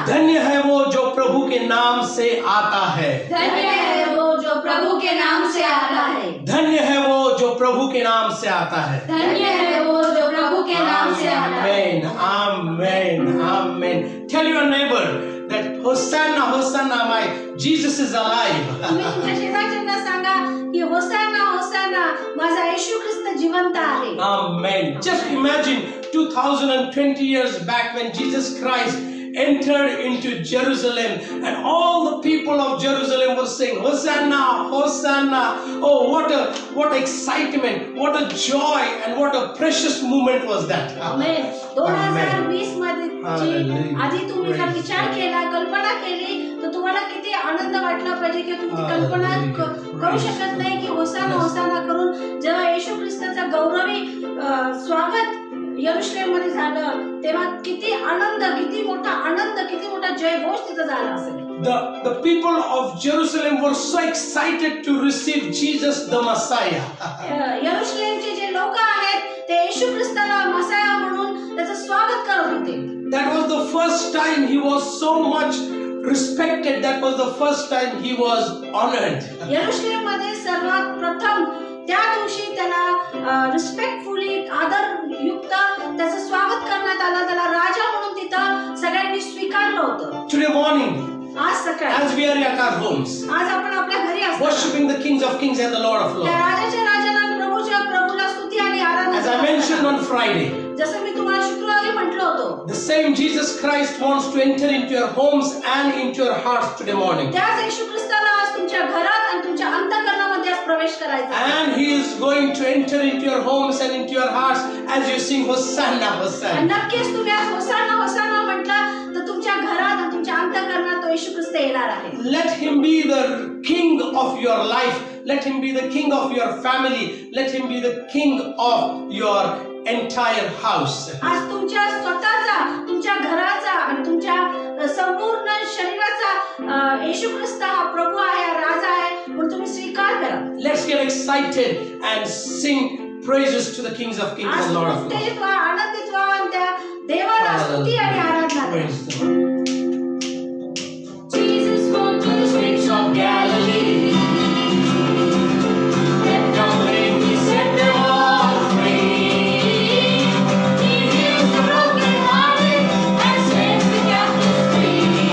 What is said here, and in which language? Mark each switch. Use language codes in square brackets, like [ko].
[hi] धन्य है वो जो प्रभु के नाम से आता है. धन्य है वो जो प्रभु के नाम से आता है. धन्य है वो जो प्रभु के नाम से आता है. धन्य है वो जो प्रभु के नाम से आता है. [en] Amen, amen, amen. Tell your neighbor that Hosanna, Hosanna, my Jesus is alive. [mr] तुम्ही तुमच्या शेजारच्यांना सांगा की होसाना होसाना माझा येशू ख्रिस्त जिवंत आहे. [en] Amen. Just imagine 2020 years back when Jesus Christ entered into Jerusalem and all the people of Jerusalem were saying Hosanna, Hosanna. Oh, what excitement, what a joy and what a precious moment was that. [mr] आमेन. 2020 मध्ये आधी तुम्ही जर विचार केला, कल्पना केली तर तुम्हाला किती आनंद वाटला पाहिजे की तुम्ही कल्पना करू शकत नाही की होसाना होसाना करून जेव्हा येशू ख्रिस्ताचा गौरवी स्वागत यरूशलेम मध्ये झालं तेव्हा किती आनंद, किती मोठा जयघोष तिथं झाला असेल. [en] The people of Jerusalem were so excited to receive Jesus the Messiah. [mr] यरूशलेमचे जे लोक आहेत ते येशू ख्रिस्ताला मसाया म्हणून त्याचं स्वागत करत होते. [en] That was the first time he was so much respected. That was the first time he was honored. [mr] यरूशलेम मध्ये सर्वात प्रथम त्या दिवशी त्याला रिस्पेक्टफुली आदरयुक्त त्याचं स्वागत करण्यात आलं. त्याला राजा म्हणून तिथं सगळ्यांनी स्वीकारलं होतं. [en] Today morning, [mr] आज सकाळी [en] as we are at our homes, [mr] आज आपण आपल्या घरी असतो [en] worshiping the kings of kings and the Lord of [mr] त्या [en] lords. [mr] राजाच्या राजाला प्रभूच्या प्रभूला स्तुती आणि आराधना. [en] As I mentioned on Friday, [mr] जसं मी तुम्हाला शुक्रवारी म्हटलं होतं, [en] the same Jesus Christ wants to enter into your homes and into your hearts today morning. [mr] त्याच येशू ख्रिस्ताला आज तुमच्या घरात आणि तुमच्या अंतःकरणामध्ये आज प्रवेश करायचा आहे. [en] And he is going to enter into your homes and into your hearts as you sing Hosanna, [mr] आणि [en] Hosanna. [mr] नक्कीच तुम्ही आज होसाना होसाना म्हटलं तर तुमच्या घरात आणि तुमच्या अंतःकरणात तो येशू ख्रिस्त येणार आहे. [en] Let him be the king of your life. Let him be the king of your family. Let him be the king of your entire house. [mr] आज तुमच्या स्वतःचा, तुमच्या घराचा आणि तुमच्या संपूर्ण शरीराचा येशू ख्रिस्त हा प्रभू आहे, हा राजा आहे म्हणून तुम्ही स्वीकार करा. [en] Let's get excited and sing praises to the kings of kings [mr] आज [en] and Lord of lords. [mr] उत्तेजित व्हा, आनंदित व्हा आणि त्या देवाला स्तुती आणि आराधना करा. [en] Praise the Lord. Jesus walked on the streets of Galilee. Let the lame be set them all free. He heals the brokenhearted and sets the captives free.